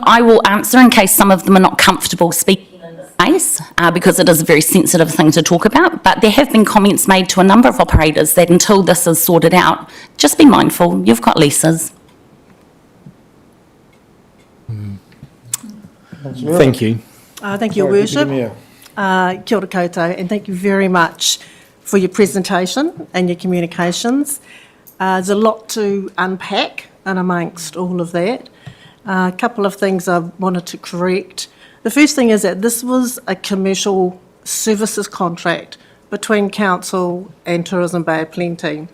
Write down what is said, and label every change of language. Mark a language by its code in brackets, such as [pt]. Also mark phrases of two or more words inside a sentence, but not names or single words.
[en] I will answer in case some of them are not comfortable speaking in this space, because it is a very sensitive thing to talk about. But there have been comments made to a number of operators that until this is sorted out, just be mindful, you've got leases. Thank you. Thank you, Your Worship. [mi] Kia ora koutou, [en] and thank you very much for your presentation and your communications. There's a lot to unpack in amongst all of that. A couple of things I wanted to correct. The first thing is that this was a commercial services contract between Council and Tourism Bay of Plenty.